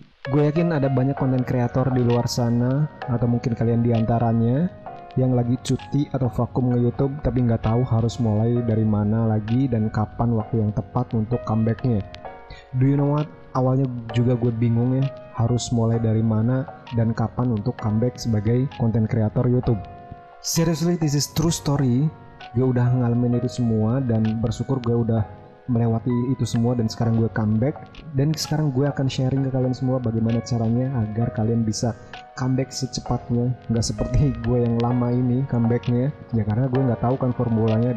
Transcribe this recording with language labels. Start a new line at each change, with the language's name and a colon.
Indonesian: Gue yakin ada banyak konten kreator di luar sana, atau mungkin kalian diantaranya, yang lagi cuti atau vakum nge-YouTube tapi nggak tahu harus mulai dari mana lagi dan kapan waktu yang tepat untuk comebacknya.
English: Do you know what?
Indonesian: Awalnya juga gue bingung ya, harus mulai dari mana dan kapan untuk comeback sebagai konten kreator YouTube.
English: Seriously, this is true story.
Indonesian: Gue udah ngalamin itu semua dan bersyukur gue udah melewati itu semua dan sekarang gue comeback. Dan sekarang gue akan sharing ke kalian semua bagaimana caranya agar kalian bisa comeback secepatnya. Nggak seperti gue yang lama ini comebacknya, ya karena gue nggak tahu kan formulanya.